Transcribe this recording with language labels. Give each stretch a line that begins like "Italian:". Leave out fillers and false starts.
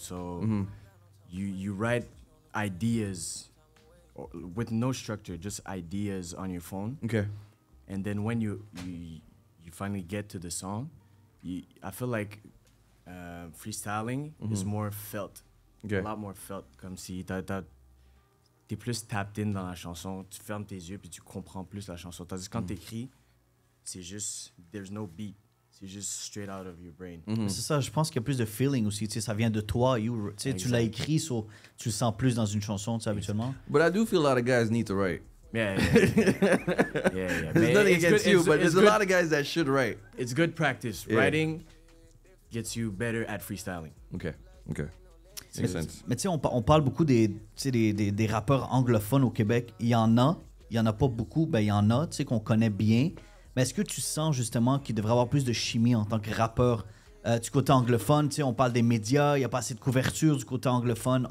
English: So you write ideas with no structure, just ideas on your phone. Okay. And then when you finally get to the song, I feel like freestyling is more felt. Okay. A lot more felt.
French: Comme si t'es plus tapped in dans la chanson, tu fermes tes yeux puis tu comprends plus la chanson. Tandis que quand t'écris, c'est juste,
English: there's no beat.
French: C'est juste
English: straight out of your brain.
French: C'est ça, je pense qu'il y a plus de feeling aussi. Tu sais, ça vient de toi. Tu l'as écrit, so, tu le sens plus dans une chanson, tu sais, habituellement.
English: But I do feel a lot of guys need to write. Yeah. There's nothing against you, but there's a lot of guys that should write. It's good practice. Yeah. Writing gets you better at freestyling. Okay. Makes sense.
French: Mais tu sais, on parle beaucoup des rappeurs anglophones au Québec. Il y en a pas beaucoup, ben il y en a, tu sais, qu'on connaît bien. Mais est-ce que tu sens justement qu'il devrait avoir plus de chimie en tant que rappeur du côté anglophone? Tu sais, on parle des médias, il n'y a pas assez de couverture du côté anglophone.